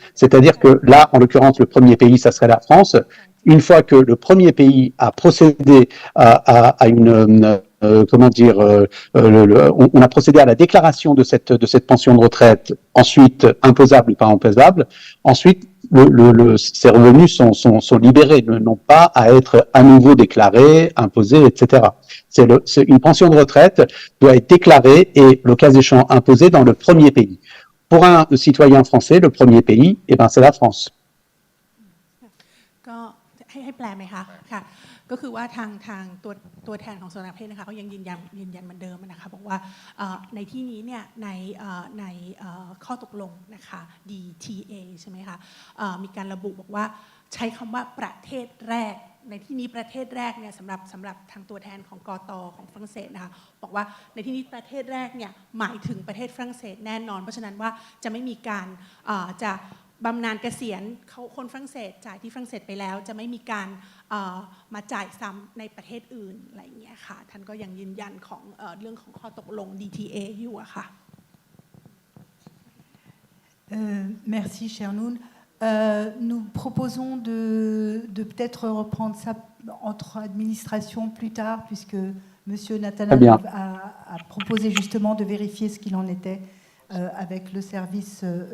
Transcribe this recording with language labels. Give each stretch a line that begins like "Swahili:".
French: C'est-à-dire que là, en l'occurrence, le premier pays, ça serait la France. Une fois que le premier pays a procédé à une comment dire, on a procédé à la déclaration de cette pension de retraite, ensuite imposable ou pas imposable, ensuite ces revenus sont libérés, n'ont pas à être à nouveau déclarés, imposés, etc. Une pension de retraite doit être déclarée et, le cas échéant, imposée dans le premier pays. Pour un citoyen français, le premier pays, eh ben, c'est la France.
Thai: ให้แปลไหมคะค่ะก็คือว่าทางตัวแทนของสภาประเทศนะคะเขายังยืนยันเหมือนเดิมนะคะบอกว่าในที่นี้เนี่ยในข้อตกลงนะคะ DTA ใช่ไหมคะมีการระบุบอกว่าใช้คำว่าประเทศแรกในที่นี้ประเทศแรกเนี่ยสำหรับทางตัวแทนของกต. ของฝรั่งเศสนะคะบอกว่าในที่นี้ประเทศแรกเนี่ยหมายถึงประเทศฝรั่งเศสแน่นอนเพราะฉะนั้นว่าจะไม่มีการจะบำนาญเกษียณเขาคนฝรั่งเศสจ่ายที่ฝรั่งเศสไปแล้วจะไม่มีการมาจ่ายซ้ำในประเทศอื่นอะไรอย่างเงี้ยค่ะท่านก็ยังยืนยันของเรื่องของข้อตกลง DTA อยู่อะค่ะ
French: Merci, cher Noun. Nous proposons de peut-être reprendre ça entre administrations plus tard, puisque M. Nathanael a proposé justement de vérifier ce qu'il en était avec le service.